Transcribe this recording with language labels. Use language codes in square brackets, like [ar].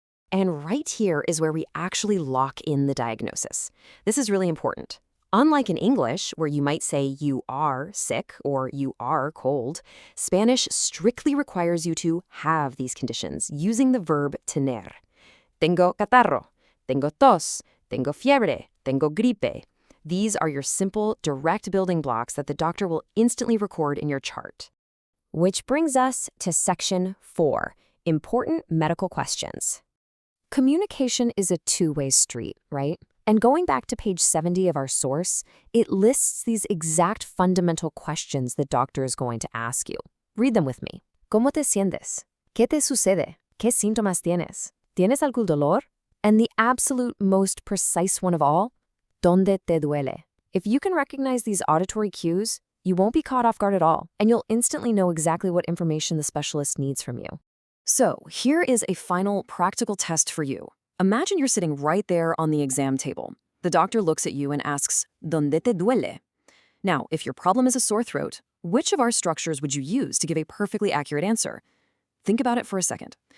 [en] And right here is where we actually lock in the diagnosis. This is really important. Unlike in English, where you might say you are sick or you are cold, Spanish strictly requires you to have these conditions using the verb tener. [es] Tengo catarro, tengo tos, tengo fiebre, tengo gripe. [en] These are your simple, direct building blocks that the doctor will instantly record in your chart. Which brings us to Section 4, important medical questions. Communication is a two-way street, right? And going back to page 70 of our source, it lists these exact fundamental questions the doctor is going to ask you. Read them with me. [es] ¿Cómo te sientes? ¿Qué te sucede? ¿Qué síntomas tienes? ¿Tienes algún dolor? [en] And the absolute most precise one of all, [es] ¿dónde te duele? [en] If you can recognize these auditory cues, you won't be caught off guard at all, and you'll instantly know exactly what information the specialist needs from you. So, here is a final practical test for you. Imagine you're sitting right there on the exam table. The doctor looks at you and asks, [es] ¿Dónde te duele? [en] Now, if your problem is a sore throat, which of our structures would you use to give a perfectly accurate answer? Think about it for a second.